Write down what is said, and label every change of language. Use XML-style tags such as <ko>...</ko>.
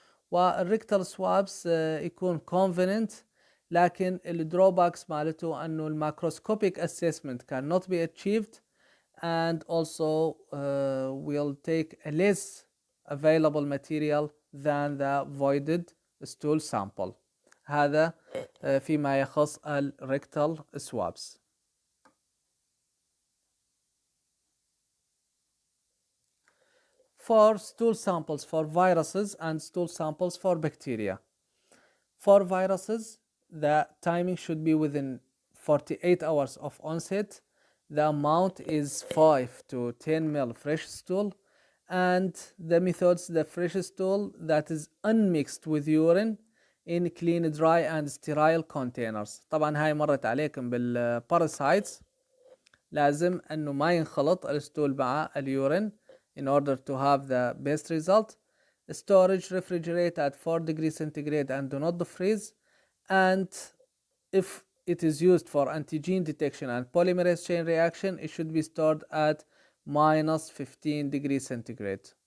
<ar>والريكتال سوابس يكون</ar> <en>convenient،</en> <ar>لكن الدروباكس مالته أنه الماكروسكوبيك</ar> <en>assessment cannot be achieved and also will take a less available material than the voided stool sample.</en> <ar>هذا فيما يخص الريكتال swabs.</ar> <en>For stool samples for viruses and stool samples for bacteria. For viruses, the timing should be within 48 hours of onset. The amount is 5 to 10 ml fresh stool, and the methods: the fresh stool that is unmixed with urine in clean, dry and sterile containers.</en> <ar>طبعا هاي مرت عليكم بالباراسايتس، لازم انه ما ينخلط الستول مع اليورين</ar> <en>in order to have the best result. Storage: refrigerate at 4 degrees centigrade and do not freeze. And if it is used for antigen detection and polymerase chain reaction, it should be stored at -15 degrees centigrade.</en>